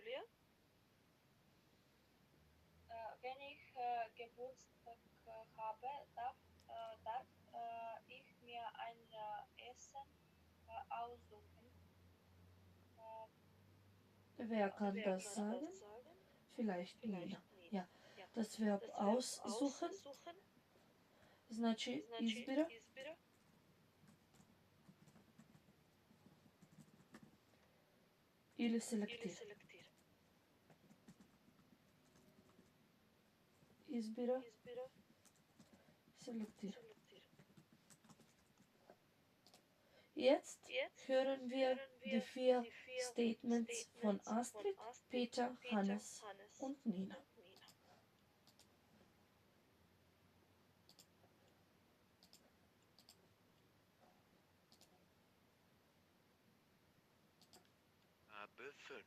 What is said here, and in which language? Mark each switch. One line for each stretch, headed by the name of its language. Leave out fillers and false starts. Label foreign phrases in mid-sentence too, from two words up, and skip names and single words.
German: Wenn ich Geburtstag habe, darf ich mir ein Essen aussuchen. Wer kann das sagen? Vielleicht Nina. Ja, das Verb aussuchen
Macedonian: значи избира. Или селектира. Избира.
German: Selektieren. Jetzt hören wir die 4 Statements von Astrid, Peter, Hannes und Nina. Aufgabe 5.